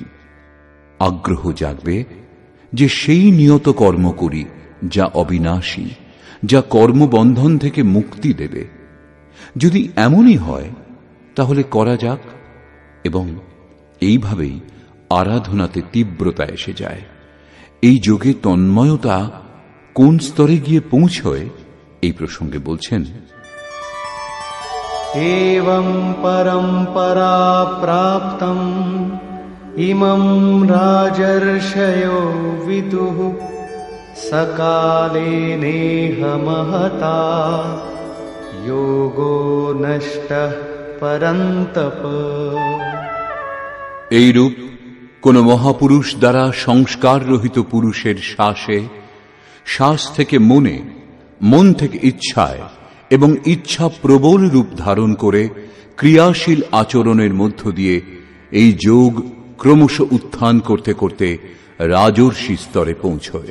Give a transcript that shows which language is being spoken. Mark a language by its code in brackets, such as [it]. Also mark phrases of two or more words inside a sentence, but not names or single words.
[bn] আগ্রহ জাগবে যে সেই নিয়ত কর্ম করি যা অবিনাশী, যা কর্মবন্ধন থেকে মুক্তি দেবে। যদি এমনই হয় তাহলে করা যাক, এবং এইভাবেই আরাধনাতে তীব্রতা এসে যায়। এই যোগে তন্ময়তা কোন স্তরে গিয়ে পৌঁছয় এই প্রসঙ্গে বলছেন, [sa] एवं परंपरा प्राप्तं इमं राजर्षयो विदुः सकाले नेह महता योगो नष्टः परन्तप। [bn] এইরূপ কোন মহাপুরুষ দ্বারা সংস্কার রহিত পুরুষের শ্বাসে, শ্বাস থেকে মনে, মন থেকে ইচ্ছায় এবং ইচ্ছা প্রবল রূপ ধারণ করে ক্রিয়াশীল আচরণের মধ্য দিয়ে এই যোগ ক্রমশ উত্থান করতে করতে রাজর্ষি স্তরে পৌঁছয়।